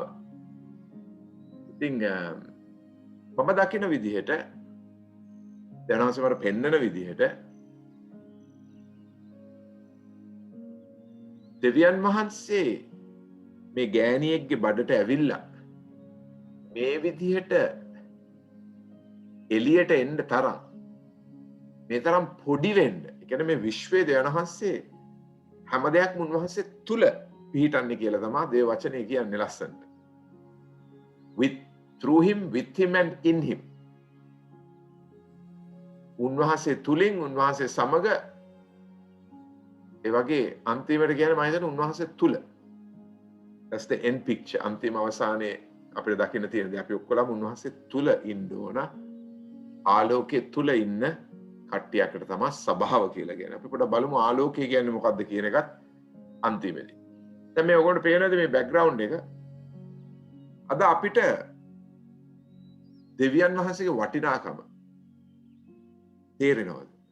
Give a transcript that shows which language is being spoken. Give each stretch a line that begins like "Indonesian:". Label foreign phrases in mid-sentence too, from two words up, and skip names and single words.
Sinhala: ඉතින් මම දකින විදිහට දැනවසමර පෙන්නන විදිහට දෙවියන් වහන්සේ මේ ගෑණියෙක්ගේ බඩට ඇවිල්ලා මේ විදිහට එළියට එන්න තරම් මේ තරම් පොඩි වෙන්න. ඒ කියන්නේ මේ විශ්වයේ දෙවියන් වහන්සේ හැම දෙයක්ම උන්වහන්සේ තුල පිහිටන්නේ කියලා තමයි දේව වචනේ කියන්නේ ලස්සනට.
English: Through him, with him and in him.
Sinhala: උන්වහන්සේ තුලින් උන්වහන්සේ සමග ඒ වගේ අන්තිමට කියන්නේ මම හිතන්නේ උන්වහන්සේ තුල.
English: That's the end picture.
Sinhala: අන්තිම අවසානයේ අපිට දකින්න තියෙන දේ අපි ඔක්කොලම උන්වහන්සේ තුල ඉන්න ඕන. ආලෝකයේ තුල ඉන්න කට්ටියකට තමයි සභාව කියලා කියන්නේ. අපි පොඩ්ඩක් බලමු ආලෝකය කියන්නේ මොකක්ද කියන එකත් අන්තිමේදී. දැන් මේ ඔයගොල්ලෝ පේනද මේ බෑග්ග්‍රවුන්ඩ් එක? අද අපිට දෙවියන් වහන්සේගේ වටිනාකම තේරෙනවද?